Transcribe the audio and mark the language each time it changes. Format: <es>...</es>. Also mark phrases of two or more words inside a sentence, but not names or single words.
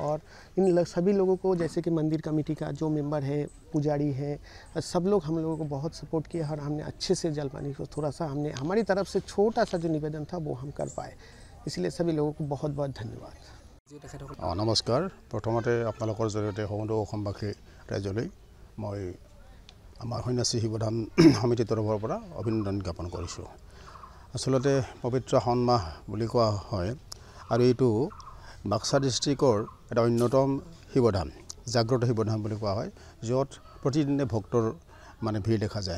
<hi>और इन सभी लोगों को, जैसे कि मंदिर कमेटी का जो मेंबर है, पुजारी हैं, सब लोग हम लोगों को बहुत सपोर्ट किया और हमने अच्छे से जलपानी को थोड़ा सा हमने हमारी तरफ से छोटा सा जो निवेदन था वो हम कर पाए। इसलिए सभी लोगों को बहुत धन्यवाद।</hi> <as>नमस्कार। প্ৰথমতে আপোনালোকৰ জৰিয়তে সমগ্ৰ অসমবাসী ৰাইজলৈ মই আমাৰ সন্যাসী শিৱধাম সমিতিৰ তৰফৰ পৰা অভিনন্দন জ্ঞাপন কৰিছোঁ। আচলতে পবিত্ৰ শাওণ মাহ বুলি কোৱা হয় আৰু এইটো বাক্সা ডিষ্ট্ৰিক্টৰ এটা অন্যতম শিৱধাম, জাগ্ৰত শিৱধাম বুলি কোৱা হয়, য'ত প্ৰতিদিনে ভক্তৰ ভিৰ দেখা যায়।</as>